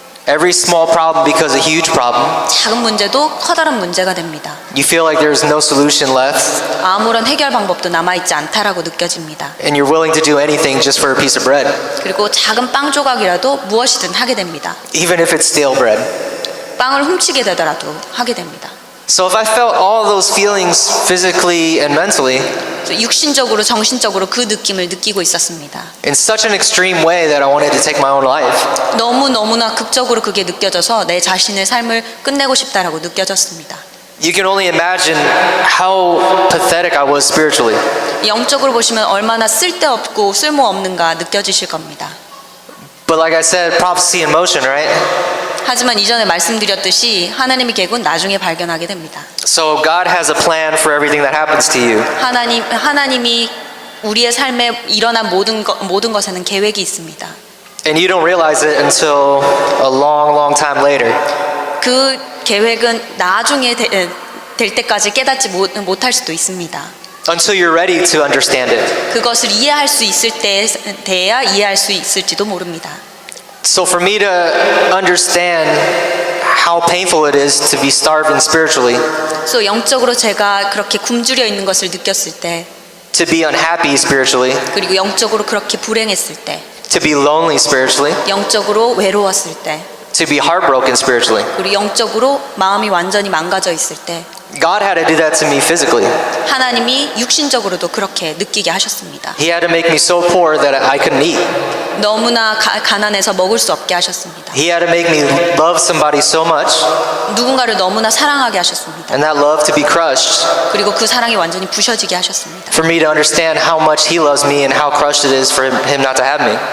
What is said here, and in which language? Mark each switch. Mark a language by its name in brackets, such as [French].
[English] Every small problem becomes a huge problem. [Korean] 작은 문제도 커다란 문제가 됩니다. [English] You feel like there's no solution left, [Korean] 아무런 해결 방법도 남아있지 않다라고 느껴집니다. [English] and you're willing to do anything just for a piece of bread, [Korean] 그리고 작은 빵 조각이라도 무엇이든 하게 됩니다. [English] even if it's stale bread. [Korean] 빵을 훔치게 되더라도 하게 됩니다. [English] So if I felt all those feelings physically and mentally [Korean] 그래서 육신적으로 정신적으로 그 느낌을 느끼고 있었습니다. [English] in such an extreme way that I wanted to take my own life, [Korean] 너무나 극적으로 그게 느껴져서 내 자신의 삶을 끝내고 싶다라고 느껴졌습니다. [English] you can only imagine how pathetic I was spiritually. [Korean] 영적으로 보시면 얼마나 쓸데없고 쓸모없는가 느껴지실 겁니다. [English] But like I said, prophecy in motion, right? [Korean] 하지만 이전에 말씀드렸듯이 하나님의 계획은 나중에 발견하게 됩니다. [English] So God has a plan for everything that happens to you. [Korean] 하나님이 우리의 삶에 일어난 모든 것에는 계획이 있습니다. [English] And you don't realize it until a long time later. [Korean] 그 계획은 나중에 될 때까지 깨닫지 못할 수도 있습니다. [English] Until you're ready to understand it. [Korean] 그것을 이해할 수 있을 때야 이해할 수 있을지도 모릅니다. [English] So for me to understand how painful it is to be starving spiritually, [Korean] 그래서 영적으로 제가 그렇게 굶주려 있는 것을 느꼈을 때, [English] to be unhappy spiritually, [Korean] 그리고 영적으로 그렇게 불행했을 때, [English] to be lonely spiritually, [Korean] 영적으로 외로웠을 때, [English] to be heartbroken spiritually, [Korean] 그리고 영적으로 마음이 완전히 망가져 있을 때 [English] God had to do that to me physically. [Korean] 하나님이 육신적으로도 그렇게 느끼게 하셨습니다. [English] He had to make me so poor that I couldn't eat. [Korean] 너무나 가난해서 먹을 수 없게 하셨습니다. [English] He had to make me love somebody so much, [Korean] 누군가를 너무나 사랑하게 하셨습니다. [English] and that love to be crushed, [Korean] 그리고 그 사랑이 완전히 부셔지게 하셨습니다. [English] for me to understand how much He loves me and how crushed it is for Him not to have me.